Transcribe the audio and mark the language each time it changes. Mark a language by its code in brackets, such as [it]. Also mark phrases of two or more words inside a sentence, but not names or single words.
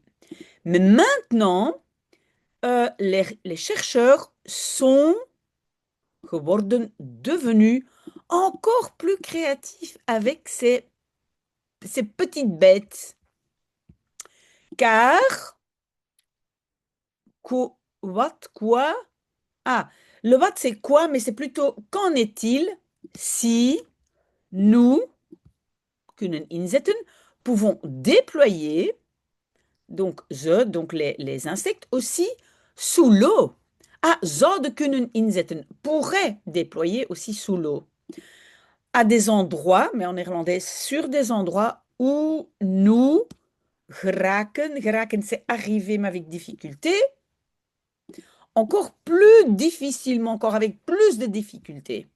[fr] Mais maintenant, les chercheurs sont devenus encore plus créatifs avec ces petites bêtes. Car, quoi? Ah, le what c'est quoi, mais c'est plutôt qu'en est-il si nous, [nl] kunnen inzetten, [fr] pouvons déployer, donc donc les insectes aussi, sous l'eau. [nl] Ah, zouden kunnen inzetten, [fr] pourrait déployer aussi sous l'eau. À des endroits, mais en néerlandais, sur des endroits où nous geraken, geraken c'est arriver mais avec difficulté, encore plus difficilement, encore avec plus de difficultés.